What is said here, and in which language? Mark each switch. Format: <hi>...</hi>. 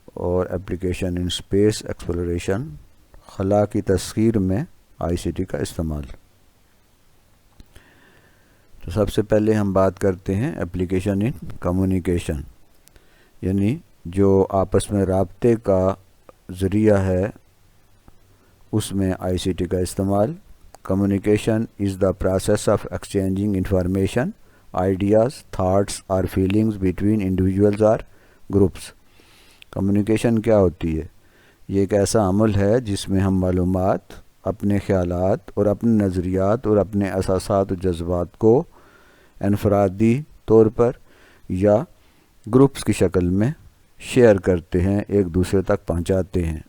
<ur>اور</ur> <en>application in space exploration,</en> <ur>خلا کی تسخیر میں ICT کا استعمال. تو سب سے پہلے ہم بات کرتے ہیں</ur> <en>application in communication,</en> <ur>یعنی جو آپس میں رابطے کا ذریعہ ہے اس میں ICT کا استعمال.</ur> <en>Communication is the process of exchanging information, ideas, thoughts or feelings between individuals or groups.</en> <ur>Communication کیا ہوتی ہے؟ یہ ایک ایسا عمل ہے جس میں ہم معلومات، اپنے خیالات اور اپنے نظریات اور اپنے احساسات و جذبات کو انفرادی طور پر یا گروپس کی شکل میں شیئر کرتے ہیں، ایک دوسرے تک پہنچاتے ہیں.</ur>